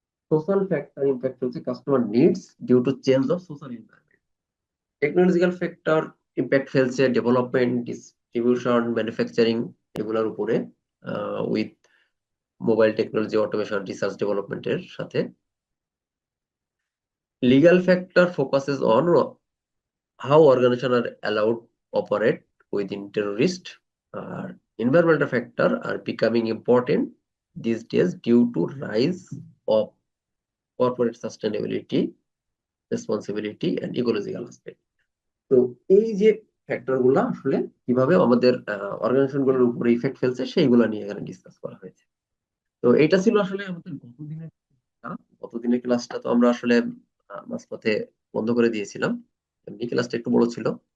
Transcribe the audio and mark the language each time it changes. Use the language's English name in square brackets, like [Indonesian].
[English] Social factor impact ফেলছে customer needs due to change of social environment. Technological factor impact ফেলছে development, distribution, manufacturing [Bangla] এগুলোর উপরে [English] With mobile technology, automation, research ডেভেলপমেন্টের সাথে। Legal factor focuses on how organizations are allowed operate within terrorist. Environmental factors are becoming important these days due to rise of corporate sustainability, responsibility and ecological aspect. [Bangla] তো এই যে factor গুলা আসলে কিভাবে আমাদের organisation গুলোর উপরে ইফেক্ট ফেলছে সেইগুলো নিয়ে এখানে ডিসকাস করা হয়েছে। তো এটা ছিল আসলে আমাদের গতদিনের ক্লাসটা। তো আমরা আসলে মাঝপথে বন্ধ করে দিয়েছিলাম, এমনি ক্লাসটা একটু বড় ছিল।